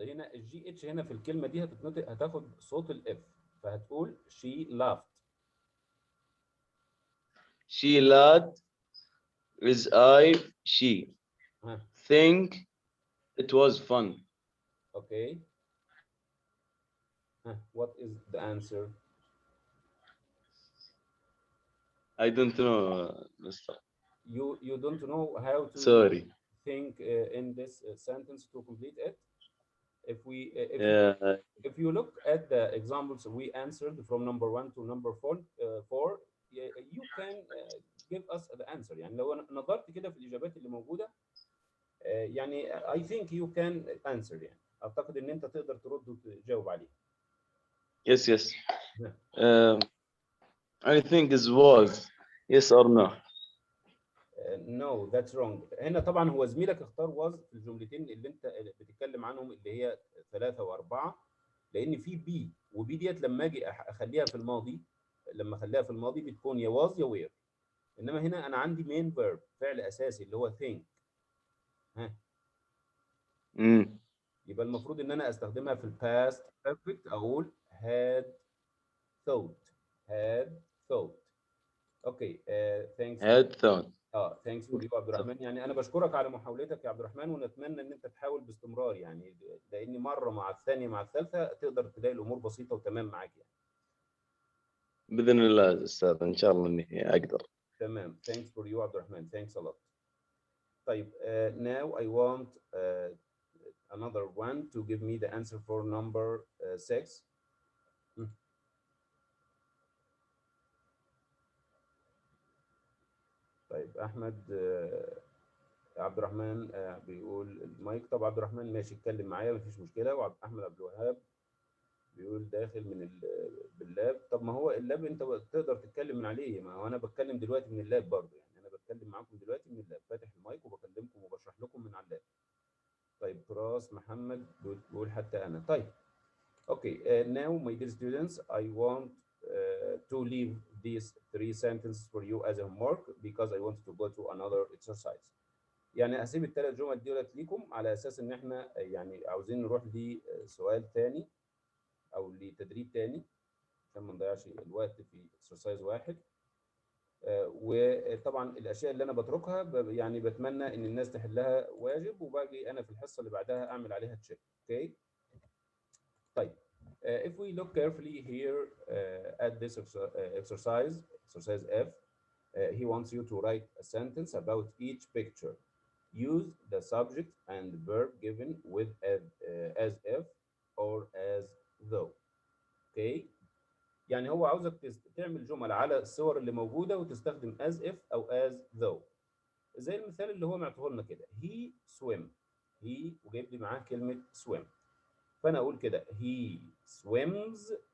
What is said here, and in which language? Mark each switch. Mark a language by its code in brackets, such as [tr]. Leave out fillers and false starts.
[ar] هنا الجي اتش هنا في الكلمة دي هتتنطق، هتاخد صوت الاف، فهتقول [en] she laughed. She laughed with she think it was fun. Okay. What is the answer? I don't know, Mr. You don't know how to Sorry. think in this sentence to complete it. Yeah. If you look at the examples we answered from number 1 to number 4, you can give us the answer. [ar] يعني لو نظرت كده في الإجابات اللي موجودة يعني [en] I think you can answer [ar] يعني اعتقد ان انت تقدر ترد وتجاوب عليه. [en] Yes. [ar] نعم. [en] I think is was. Yes or no. No that's wrong. [ar] هنا طبعا هو زميلك اختار was في الجملتين اللي انت بتتكلم عنهم اللي هي 3 و4، لان في بي، وبي ديت لما اجي اخليها في الماضي، لما اخليها في الماضي بتكون يا was يا were. انما هنا انا عندي main verb فعل اساسي اللي هو think. ها يبقى المفروض ان انا استخدمها في الباست بيرفكت، اقول [en] had thought. Okay thanks Had thought. Thanks for you عبد الرحمن. [ar] يعني انا بشكرك على محاولتك يا عبد الرحمن، ونتمنى ان انت تحاول باستمرار يعني، لان مره مع الثانيه مع الثالثه تقدر تلاقي الامور بسيطه وتمام معاك يعني. بإذن الله أستاذ، إن شاء الله إني أقدر. [en] تمام thanks for you عبد الرحمن. Thanks a lot. طيب now I want another one to give me the answer for number 6. [ar] طيب احمد عبد الرحمن بيقول المايك. طب عبد الرحمن ماشي اتكلم معايا مفيش مشكله. واحمد عبد الوهاب بيقول داخل من باللاب. طب ما هو اللاب انت تقدر تتكلم من عليه، ما هو انا بتكلم دلوقتي من اللاب برضه يعني، انا بتكلم معاكم دلوقتي من اللاب، فاتح المايك وبكلمكم وبشرح لكم من على اللاب. طيب تراث محمد بيقول حتى انا. [en] طيب okay now my dear students I want to leave these 3 sentences for you as a homework because I want to go to another exercise. [ar] يعني هسيب ال3 جمل دولت ليكم على اساس ان احنا يعني عاوزين نروح لسؤال تاني او لتدريب تاني عشان ما نضيعش الوقت في اكسرسايز واحد. وطبعا الاشياء اللي انا بتركها يعني بتمنى ان الناس تحلها واجب، وباجي انا في الحصه اللي بعدها اعمل عليها تشيك. [en] Okay طيب if we look carefully here at this exercise F, he wants you to write a sentence about each picture. Use the subject and verb given with as if or as though. [ar] اوكي يعني هو عاوزك تعمل جمل على الصور اللي موجوده وتستخدم as if او as though. زي المثال اللي هو معطيه لنا كده he swim. he وجايب لي معاه كلمه swim، فانا اقول كده [en] he swims.